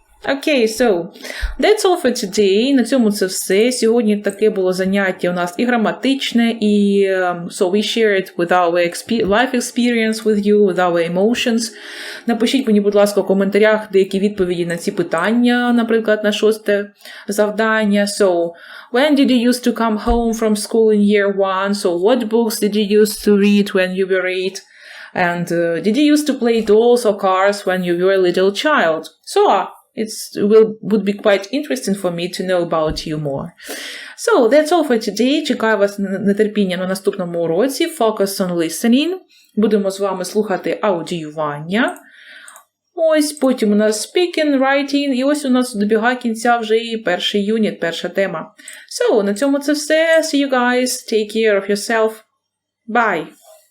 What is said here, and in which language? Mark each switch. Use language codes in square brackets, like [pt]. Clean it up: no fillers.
[en] Okay, so, that's all for today. [uk] На цьому це все. Сьогодні таке було заняття у нас і граматичне, і [en] so we share it with our life experience with you, with our emotions. [uk] Напишіть мені, будь ласка, у коментарях деякі відповіді на ці питання, наприклад, на 6 завдання. [en] So, when did you used to come home from school in year 1? So, what books did you used to read when you were 8? And did you used to play dolls or cars when you were a little child? So, it would be quite interesting for me to know about you more. So, that's all for today. [uk] Чекаю вас з нетерпінням на наступному уроці. [en] Focus on listening. [uk] Будемо з вами слухати аудіювання. Ось, потім у нас speaking, writing, і ось у нас добігає кінця вже і перший юніт, перша тема. So, на цьому це все. [en] See you guys. Take care of yourself. Bye.